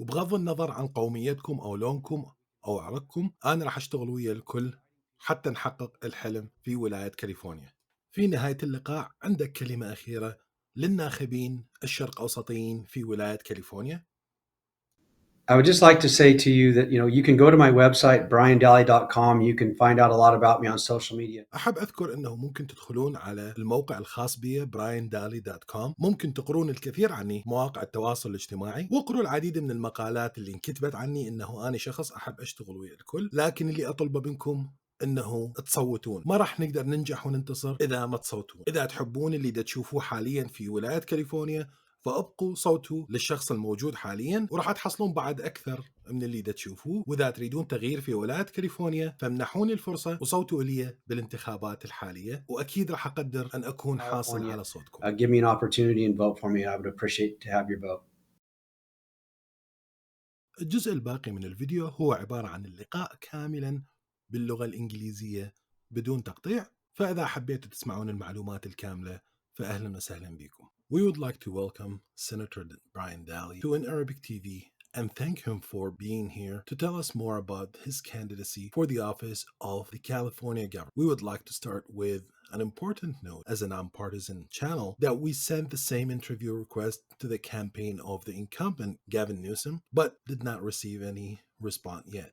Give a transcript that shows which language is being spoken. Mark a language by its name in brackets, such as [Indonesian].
[Arabic] وبغض النظر عن قوميتكم أو لونكم أو عرقكم، أنا راح أشتغل ويا الكل حتى نحقق الحلم في ولاية كاليفورنيا. في نهاية اللقاء عندك كلمة أخيرة للناخبين الشرق أوسطيين في ولاية كاليفورنيا؟ [English] I would just like to say to you that, you can go to my website, briandalli.com. You can find out a lot about me on social media. [Arabic] أحب أذكر أنه ممكن تدخلون على الموقع الخاص بي برايندالي.com، ممكن تقرون الكثير عني مواقع التواصل الاجتماعي، واقروا العديد من المقالات اللي انكتبت عني. أنه أنا شخص أحب أشتغل ويا الكل، لكن اللي أطلبه منكم أنه تصوتون. ما راح نقدر ننجح وننتصر إذا ما تصوتون. إذا تحبون اللي دا تشوفوه حاليا في ولاية كاليفورنيا، فابقوا صوتوا للشخص الموجود حاليا، وراح تحصلون بعد أكثر من اللي دا تشوفوه. وإذا تريدون تغيير في ولاية كاليفورنيا، فمنحوني الفرصة وصوتوا لي بالانتخابات الحالية، وأكيد راح أقدر أن أكون حاصل [English] California, [Arabic] على صوتكم. [English] give me an opportunity and vote for me. I would appreciate to have your vote. [Arabic] الجزء الباقي من الفيديو هو عبارة عن اللقاء كاملا باللغة الإنجليزية بدون تقطيع، فإذا حبيتوا تسمعون المعلومات الكاملة فأهلا وسهلا بكم. [English] We would like to welcome Senator Brian Dalley to an Arabic TV and thank him for being here to tell us more about his candidacy for the office of the California governor. We would like to start with an important note as a nonpartisan channel that we sent the same interview request to the campaign of the incumbent Gavin Newsom, but did not receive any response yet.